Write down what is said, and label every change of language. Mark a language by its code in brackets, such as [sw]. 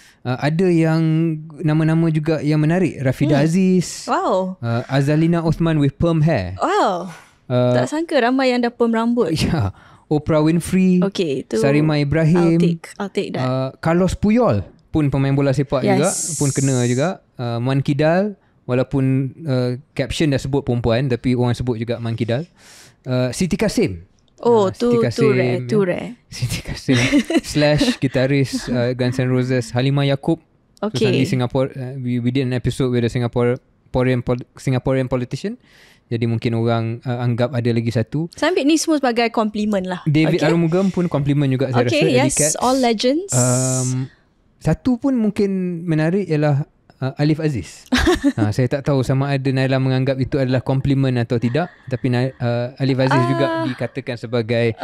[ms] Ada yang nama-nama juga yang menarik, Rafida Aziz. Wow. [en] Azalina Osman with perm hair. [ms] Wow. Tak sangka ramai yang dah perm rambut. Ya. Oprah Winfrey. Okay, itu Sarima Ibrahim. [en] I'll take that. [ms] Carlos Puyol pun pemain bola sepak juga, pun kena juga. Man Kidal, walaupun caption dah sebut perempuan, tapi orang sebut juga Man Kidal. Siti Kasim. Tu rare. Siti Kasim / gitaris Guns N' Roses. Halimah Yacob. [en] Okay. Di Singapore, we did an episode with a Singaporean politician. [ms] Jadi mungkin orang anggap ada lagi satu. Saya ambil ni semua sebagai compliment lah. David Arumugam pun compliment juga, saya rasa. [en] Yes, all legends. [ms] Satu pun mungkin menarik ialah Alif Aziz. Saya tak tahu sama ada Naila menganggap itu adalah compliment atau tidak, tapi Alif Aziz juga dikatakan sebagai.